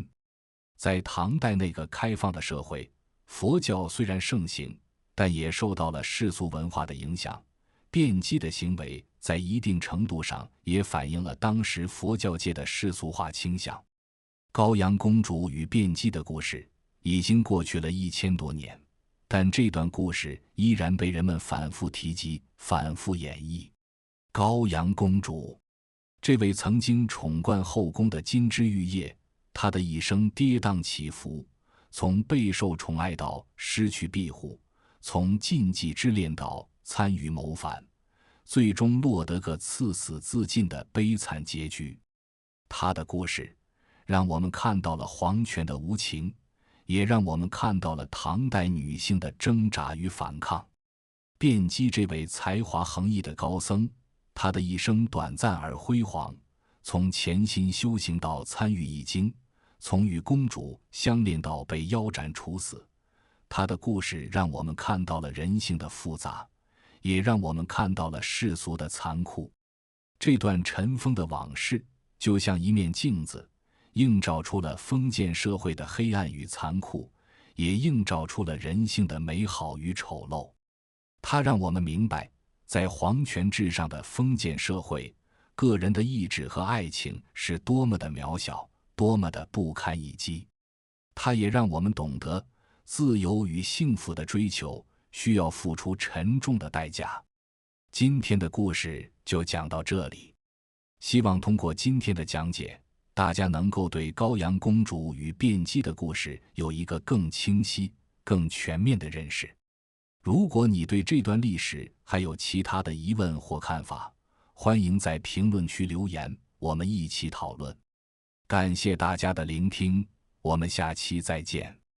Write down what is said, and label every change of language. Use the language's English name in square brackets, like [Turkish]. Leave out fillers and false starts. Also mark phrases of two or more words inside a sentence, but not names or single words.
[Chinese] 在唐代那個開放的社會，佛教雖然盛行，但也受到了世俗文化的影響。卞姬的行為在一定程度上也反映了當時佛教界的世俗化傾向。高陽公主與卞姬的故事已經過去了1000多年，但這段故事依然被人們反覆提及，反覆演繹。高陽公主，這位曾經寵冠後宮的金枝玉葉，她的一生跌宕起伏，從備受寵愛到失去庇護，從禁忌之戀到參與謀反，最終落得個賜死自盡的悲慘結局。他的故事讓我們看到了皇權的無情，也讓我們看到了唐代女性的掙扎與反抗。卞基這位才華橫溢的高僧，他的一生短暫而輝煌，從潛心修行到參與易經，從與公主相戀到被腰斬處死。他的故事讓我們看到了人性的複雜，也讓我們看到了世俗的殘酷。這段塵封的往事就像一面鏡子，映照出了封建社會的黑暗與殘酷，也映照出了人性的美好與醜陋。它讓我們明白，在皇權至上的封建社會，個人的意志和愛情是多麼的渺小，多麼的不堪一擊。它也讓我們懂得，自由與幸福的追求需要付出沉重的代價。今天的故事就講到這裡，希望通過今天的講解，大家能夠對高陽公主與卞基的故事有一個更清晰、更全面的認識。如果你對這段歷史還有其他的疑問或看法，歡迎在評論區留言，我們一起討論。感謝大家的聆聽，我們下期再見。